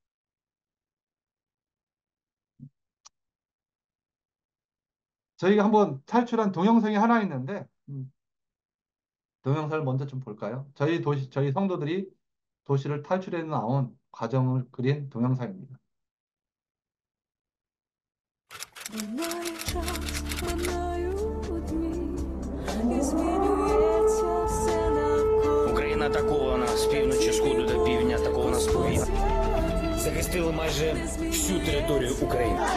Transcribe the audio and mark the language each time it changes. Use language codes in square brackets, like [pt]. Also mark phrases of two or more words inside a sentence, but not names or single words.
[ko] 저희가 한번 탈출한 동영상이 하나 있는데 동영상을 먼저 좀 볼까요? 저희 성도들이 도시를 탈출해 나온 과정을 그린 동영상입니다. [uk] Україна атакована з півночі, сходу до півдня, атакована з повітря. Захистили майже всю територію України.